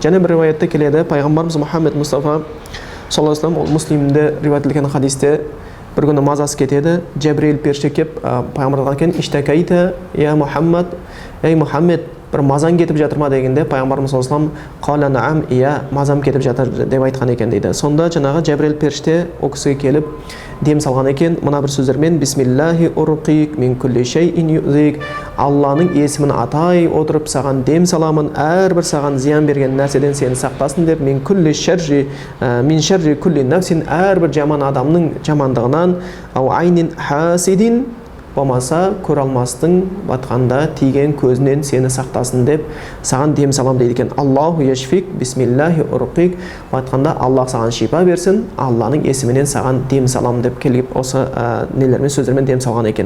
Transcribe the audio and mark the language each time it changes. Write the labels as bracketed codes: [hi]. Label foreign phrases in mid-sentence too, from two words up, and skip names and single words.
[kk] Және бір риуаятта келеді, пайғамбарымыз Мұхаммед Мұстафа [ar] صلى الله عليه وسلم, [kk] ол Муслимде риуаят етілген хадисте, бір күні мазасы кетеді, Жәбірейіл періште келіп пайғамбарға айтқан, [ar] «اشتكيت يا محمد», [kk] ей Мұхаммед, бір мазан кетіп жатыр ма дегенде, пайғамбарымыз [ar] صلى الله عليه وسلم «قال نعم, [kk] иә, мазам кетіп жатыр» деп айтқан екен дейді. Сонда жаңағы Жәбірейіл періште ол кісіге келіп дем салған екен, мына бір сөздермен: [ar] «بسم الله أرقيك من كل شيء يؤذيك», [kk] Алланың есімін атай отырып саған дем саламын, әрбір саған зиян берген нәрседен сені сақтасын деп, [ar] من شر كل نفس, [kk] әрбір жаман адамның жамандығынан, [ar] أو عين حاسد, [kk] болмаса көре алмастың батқанда тиген көзінен сені сақтасын деп саған дем салам дейді екен. [ar] الله يشفيك بسم الله أرقيك, [kk] батқанда Аллах саған шипа берсін, Алланың есімінен саған дем салам деп келіп осы нелермен сөздермен дем салған екен.